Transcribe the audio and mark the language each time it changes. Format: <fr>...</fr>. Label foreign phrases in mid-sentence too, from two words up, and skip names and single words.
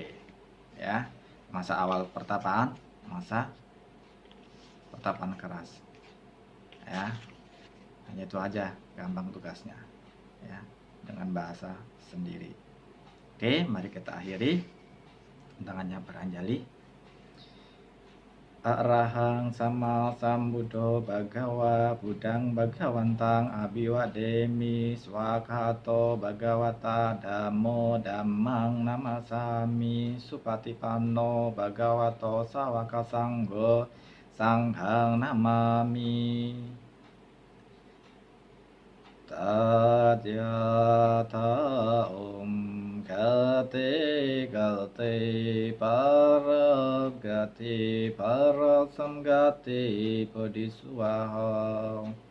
<id>Ya. Masa awal pertapaan, masa pertapaan keras. Ya, hanya itu aja, gampang tugasnya ya, dengan bahasa sendiri. Oke, mari kita akhiri. Tangannya beranjali.</id> <pi>Arahang sama sambuddho bhagawa buddhang bhagawantang abiwademi swakato bhagawata dhammo dhammang namasami supatipanno bhagavato sawaka sanggo sanghang namami.</pi> <sa>Tadyata gati gati paragati parasamgati bodhiswaha.</sa>